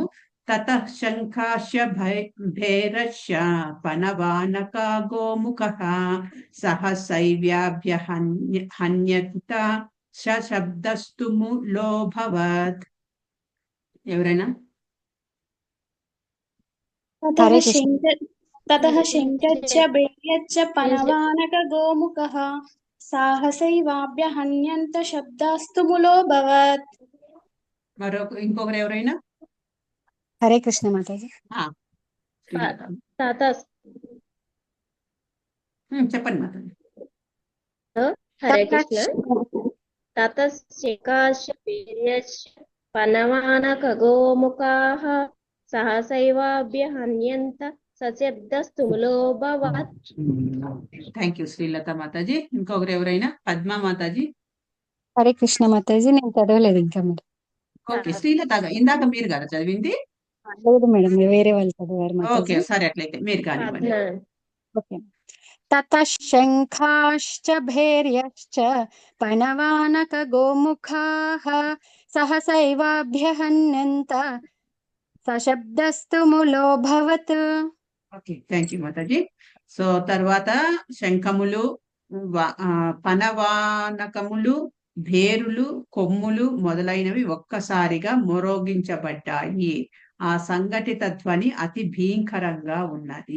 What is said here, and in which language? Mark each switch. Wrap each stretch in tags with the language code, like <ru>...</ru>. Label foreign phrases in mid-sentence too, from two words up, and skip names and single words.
<sa>తత శంఖాశ్య భైరశ్య పనవానక గోముఖ సహసైవ్యాభ్య హన్యత శబ్దస్తుము లోభవత్.</sa> <te>ఎవరైనా</te> <sa>ततः शङ्कश्च भैर्यश्च पनवानक गोमुखः साहसैवाभ्यहन्यन्त शब्दास्तु मूलोऽभवत्.</sa> <te>ఇంకొకరు ఎవరైనా?</te> <sa>हरे कृष्ण माताजी.</sa> <te>శ్రీలత.</te> <sa>తతస్</sa> <te>చెప్పండి మాతాజీ.</te> <sa>హరే కృష్ణ. తతశ్చకాశ వీర్యశ్చ పనవానక గోముఖాః సహసైవాభ్యహన్యంత సశబ్దస్తు మూలోऽభవత్.</sa> <en>thank you</en> <te>శ్రీలత మాతాజీ. ఇంకొకరు ఎవరైనా? పద్మా మాతాజీ.</te> <sa>హరే కృష్ణ</sa> <te>మాతాజీ. నేను చదవలేదు ఇంకా మరి. ఓకే, శ్రీలత ఇందాక మీరు కదా చదివింది? లేదు మేడం, వేరే వాళ్ళు చదివారు ఓకే, మాతాజీ. సరే అట్లయితే మీరు కానివ్వండి. ఓకే.</te> <sa>ततः शङ्खाश्च भैर्यश्च पनवानक गोमुखाः सहसैवाभ्यहन्यन्त सशब्दस्तु मूलोऽभवत्.</sa> <te>ఓకే,</te> <en>thank you</en> <te>మాతాజీ. సో తర్వాత శంఖములు, పనవానకములు, భేరులు, కొమ్ములు మొదలైనవి ఒక్కసారిగా మొరోగించబడ్డాయి. ఆ సంఘటిత ధ్వని అతి భీకరంగా ఉన్నది.</te>